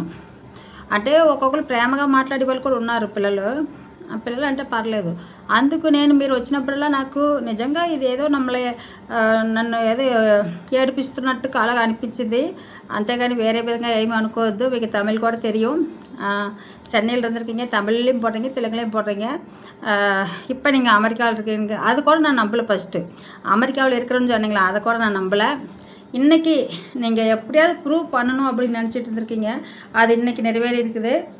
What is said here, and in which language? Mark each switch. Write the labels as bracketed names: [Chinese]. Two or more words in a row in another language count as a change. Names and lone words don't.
[Telugu] అంటే ఒక్కొక్కరు ప్రేమగా మాట్లాడే వాళ్ళు కూడా ఉన్నారు పిల్లలు. ఆ పిల్లలు అంటే పర్లేదు. అందుకు నేను మీరు వచ్చినప్పుడల్లా నాకు నిజంగా ఇది ఏదో నన్ను ఏదో ఏడిపిస్తున్నట్టు అలాగ అనిపించింది. అంతేగాని వేరే విధంగా ఏమీ అనుకోవద్దు. మీకు తమిళ్ కూడా தெரியும். [Tamil] சென்னையில் இருந்திருக்கீங்க, தமிழ்லையும் போடுறீங்க, தெலுங்குலையும் போடுறீங்க. இப்போ நீங்கள் அமெரிக்காவில் இருக்கீங்க. அது கூட நான் நம்பலை. ஃபஸ்ட்டு அமெரிக்காவில் இருக்கிறேன்னு சொன்னீங்களா, அதை கூட நான் நம்பலை. இன்றைக்கி நீங்கள் எப்படியாவது ப்ரூவ் பண்ணணும் அப்படின்னு நினச்சிட்டு இருந்திருக்கீங்க. அது இன்றைக்கி நிறைவேறி இருக்குது.